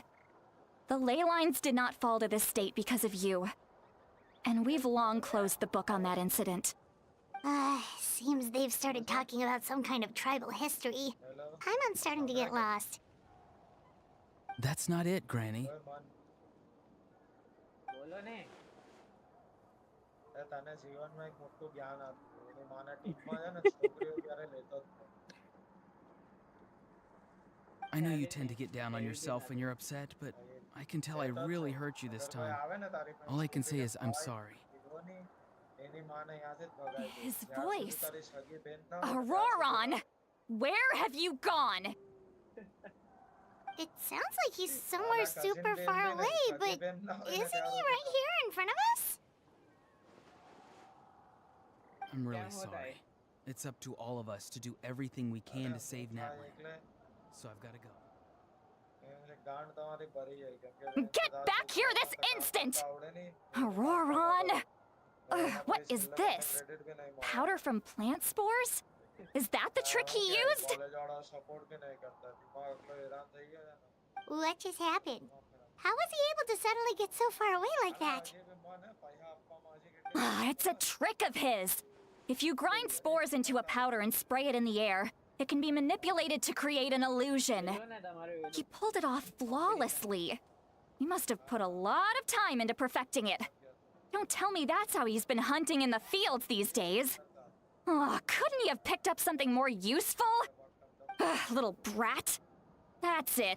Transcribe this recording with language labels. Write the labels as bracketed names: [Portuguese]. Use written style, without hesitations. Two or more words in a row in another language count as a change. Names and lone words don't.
[English] The ley lines did not fall to this state because of you. And we've long closed the book on that incident. Seems they've started talking about some kind of tribal history. I'm starting to get lost. That's not it, Granny. [Hindi] बोलो ने [Gujarati] તને જીવનમાં એક મોટું જ્ઞાન આપ્યું એની માને ટીમમાં છે ને છોકરીઓ ત્યારે લેતો જ નહીં. [English] I know you tend to get down on yourself when you're upset, but I can tell I really hurt you this [Gujarati] અગર કોઈ [English] time. [Gujarati] આવે ને તારી પાસે [English] All I can say [Gujarati] છોકરીને [English] is I'm [Gujarati] ભગાઈ [English] sorry. [Gujarati] દીધો નહીં, એની માને ત્યાંથી જ ભગાઈ દે. [English] His [Gujarati] જ્યાં સુધી [English] voice. [Gujarati] તારી સગી બેન ના હોય ને ત્યાં સુધી [English] Auroron, where have you gone? It sounds like he's somewhere super far away, but isn't he right here in front of us? I'm really [Hindi] क्या होता है? [English] sorry. It's up to all of us to do everything we can to save [Gujarati] હા, [English] Natlan. [Gujarati] એટલે [English] So I've got to go. [Gujarati] એમ ગાંડ તમારી ભરી જાય કેમ કે [English] Get [Gujarati] કદાચ [English] back here this [Gujarati] તમને [English] instant! [Gujarati] આવડે નહીં. [English] Auroron! What is this? [Gujarati] Credit [Hindi] भी नहीं [Gujarati] મળે. [English] Powder from plant spores? Is that the trick he used? [Gujarati] કોલેજ વાળા [Hindi] સપોર્ટ भी नहीं करता. [Gujarati] દિમાગ એટલો હેરાન થઈ ગયો છે ને. [English] What just happened? How was he able to suddenly get so far away like that? [Gujarati] હજી બી મને પૈસા આપવામાં હજી કેટલી [English] It's a trick of his. If you grind spores into a powder and spray it in the air, it can be manipulated to create an illusion. [Hindi] बोलो ना तुम्हारे [English] He pulled it off flawlessly. He must have put a lot of time into perfecting it. Don't tell me that's how he's been hunting in the fields these days. Oh, couldn't he have picked up something more useful? Little brat. That's it.